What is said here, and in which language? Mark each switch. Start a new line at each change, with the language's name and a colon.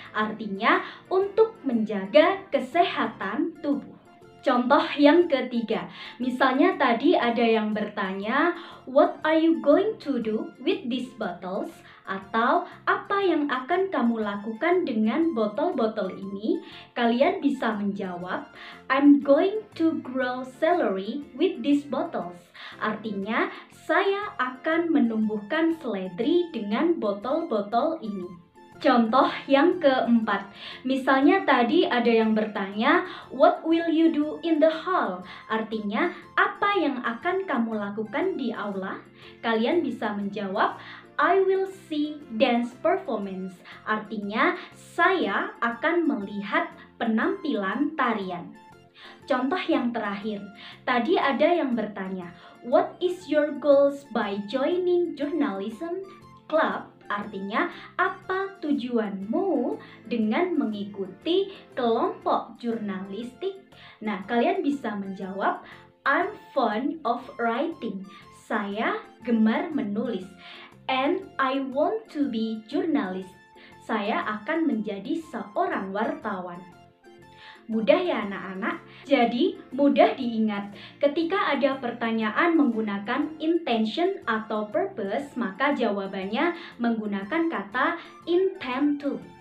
Indonesian: Artinya, untuk menjaga kesehatan tubuh. Contoh yang ketiga, misalnya tadi ada yang bertanya,
English: what are you going to do with these bottles?
Indonesian: Atau apa yang akan kamu lakukan dengan botol-botol ini? Kalian bisa menjawab,
English: I'm going to grow celery with these bottles.
Indonesian: Artinya, saya akan menumbuhkan seledri dengan botol-botol ini. Contoh yang keempat, misalnya tadi ada yang bertanya,
English: what will you do in the hall?
Indonesian: Artinya, apa yang akan kamu lakukan di aula? Kalian bisa menjawab,
English: I will see dance performance.
Indonesian: Artinya, saya akan melihat penampilan tarian. Contoh yang terakhir, tadi ada yang bertanya,
English: what is your goals by joining journalism club?
Indonesian: Artinya, apa tujuanmu dengan mengikuti kelompok jurnalistik? Nah, kalian bisa menjawab,
English: I'm fond of writing.
Indonesian: Saya gemar menulis.
English: And I want to be journalist.
Indonesian: Saya akan menjadi seorang wartawan. Mudah ya anak-anak? Jadi mudah diingat. Ketika ada pertanyaan menggunakan intention atau purpose, maka jawabannya menggunakan kata intend to.